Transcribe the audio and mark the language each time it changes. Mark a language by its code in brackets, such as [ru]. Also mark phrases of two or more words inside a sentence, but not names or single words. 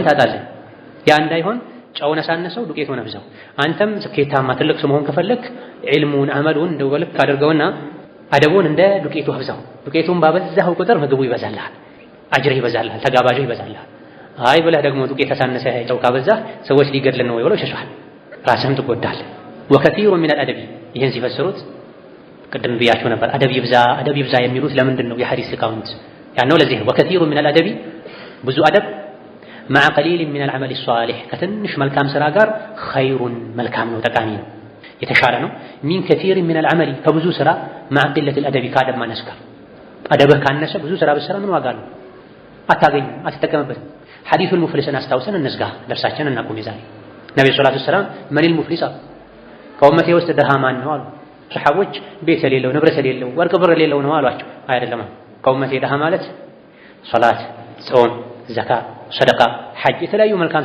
[am] ታጣለህ። ያ እንዳይሆን ጨውን አሳነሰው፣ ዱቄቱን አብዛው። አንተም ስኬታማ ትልቅ ሰው መሆን ከፈለክ ዒልሙን አመሉን እንደው በልክ አድርገውና አደቡን እንደ ዱቄቱ አብዛው። ዱቄቱን ባበዛኸው ቁጥር ምግቡ ይበዛልሃል፣ አጅርህ ይበዛልሃል፣ ተጋባዥህ ይበዛልሃል። አይ ብለህ ደግሞ ዱቄት አሳነሰህ ጨው ካበዛህ ሰዎች ሊገድል ነው ብለው ይሸሻል፣ ራስህም ትጎዳለህ። [ar] وكثير من الأدب [am] ይህን ሲፈስሩት ቅድም ብያቸው ነበር። አደብ ይብዛ የሚሉት ለምንድን ነው? የሐዲስ ሊቃውንት ያነው ለዚህ ነው። [ar] وكثير من الأدب [am] ብዙ አደብ [ar] مع قليل من العمل الصالح [am] ከትንሽ መልካም ስራ ጋር ኸይሩን መልካም ነው፣ ጠቃሚ ነው፣ የተሻለ ነው። [ar] من كثير من العمل [am] ከብዙ ስራ [ar] مع قلة الأدب [am] ከአደብ ማነስ ጋር። አደብህ ካነሰ ብዙ ስራ ብትሰራ ምን ዋጋ ነው? አታገኝም፣ አትጠቀምበትም። ሐዲሱል ሙፍሊስን አስታውሰን እንዝጋ፣ ደርሳችንን እናቁም። ዛሬ ነብዩ [ar] صلى الله عليه وسلم من المفلس [am] ከኡመቴ ውስጥ ድሃ ማን ነው አሉ። ሰሐቦች ቤት የሌለው ንብረት የሌለው ወርቅ ብር የሌለው ነው አሏቸው። አይደለም፣ ከኡመቴ ድሃ ማለት ሶላት፣ ጾም፣ ዘካ፣ ሰደቃ፣ ሐጅ የተለያዩ መልካም